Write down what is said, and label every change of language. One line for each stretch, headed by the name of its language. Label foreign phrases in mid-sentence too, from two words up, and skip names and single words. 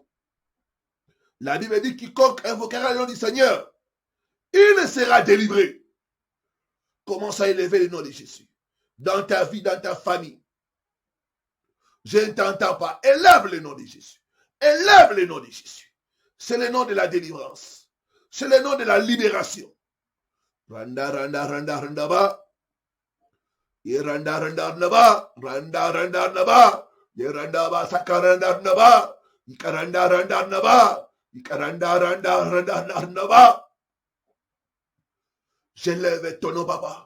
French: La Bible dit quiconque invoquera le nom du Seigneur, il sera délivré. Commence à élever le nom de Jésus. Dans ta vie, dans ta famille. Je ne t'entends pas. Élève le nom de Jésus. Élève le nom de Jésus. C'est le nom de la délivrance. C'est le nom de la libération. Randa, randa, randa, randa, ba. Randa, randa, randa, ba. Randa, randa, randa, ba. Randa, ba, sakaranda, randa, ba. Ikaranda, randa, randa, ba. Ikaranda, randa, randa, randa, ba. J'élève ton nom, papa.